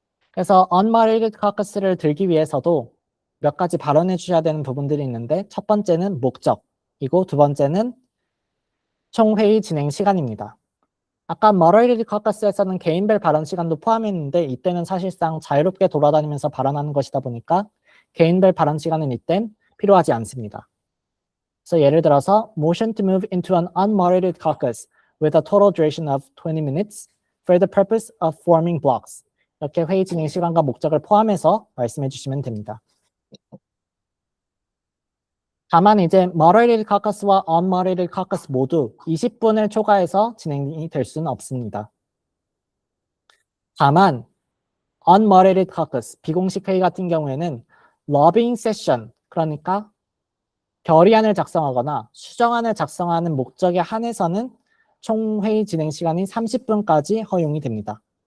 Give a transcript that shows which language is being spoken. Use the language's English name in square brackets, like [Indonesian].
[Korean] 그래서 Unmoderated Caucus를 들기 위해서도 몇 가지 발언해 주셔야 되는 부분들이 있는데 첫 번째는 목적이고 두 번째는 총 회의 진행 시간입니다. 아까 Moderated Caucus에서는 개인별 발언 시간도 포함했는데 이때는 사실상 자유롭게 돌아다니면서 발언하는 것이다 보니까 개인별 발언 시간은 이땐 필요하지 않습니다. 그래서 예를 들어서 [English] motion to move into an unmoderated caucus with a total duration of 20 minutes for the purpose of forming blocks. [Korean] 이렇게 회의 진행 시간과 목적을 포함해서 말씀해 주시면 됩니다. 다만 이제 moderated caucus와 unmoderated caucus 모두 20분을 초과해서 진행이 될 수는 없습니다. 다만 unmoderated caucus, 비공식 회의 같은 경우에는 lobbying session, 그러니까 결의안을 작성하거나 수정안을 작성하는 목적에 한해서는 총 회의 진행 시간이 30분까지 허용이 됩니다.